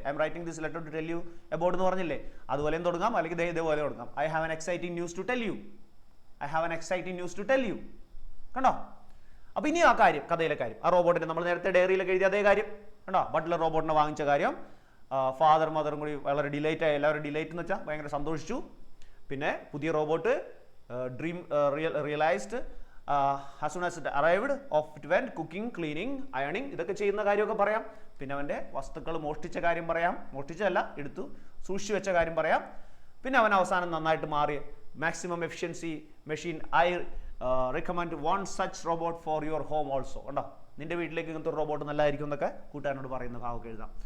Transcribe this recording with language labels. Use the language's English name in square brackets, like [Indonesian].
[English] I am writing this letter to tell you about [Malayalam] എന്ന് പറഞ്ഞില്ലേ, അതുപോലെയും തുടങ്ങാം, അല്ലെങ്കിൽ ഇതേപോലെ തുടങ്ങാം. [English] I have an exciting news to tell you, I have an exciting news to tell you. [Malayalam] കണ്ടോ, അപ്പൊ ഇനി ആ കാര്യം, കഥയിലെ കാര്യം, ആ റോബോട്ടിനെ നമ്മൾ നേരത്തെ ഡയറിയിലൊക്കെ എഴുതിയ അതേ കാര്യം കണ്ടോ. ബട്ട്ലർ റോബോട്ടിനെ വാങ്ങിച്ച കാര്യം, ഫാദർ മദറും കൂടി വളരെ ഡിലൈറ്റ് ആയി, എല്ലാവരും ഡിലൈറ്റ് എന്ന് വെച്ചാൽ ഭയങ്കര സന്തോഷിച്ചു. പിന്നെ പുതിയ robot [English] dream realised as soon as it arrived, off it went, cooking, cleaning, ironing, [Malayalam] ഇതൊക്കെ ചെയ്യുന്ന കാര്യമൊക്കെ പറയാം. പിന്നെ അവൻ്റെ വസ്തുക്കൾ മോഷ്ടിച്ച കാര്യം പറയാം, മോഷ്ടിച്ചല്ല എടുത്തു സൂക്ഷിച്ചു വെച്ച കാര്യം പറയാം. പിന്നെ അവൻ അവസാനം നന്നായിട്ട് മാറി, maximum efficiency machine. [English] I recommend one such robot for your home also. [Malayalam] കണ്ടോ, നിന്റെ വീട്ടിലേക്ക് ഇങ്ങനത്തെ ഒരു റോബോട്ട് നല്ലതായിരിക്കും എന്നൊക്കെ കൂട്ടുകാരനോട് പറയുന്ന ഭാവമൊക്കെ എഴുതാം.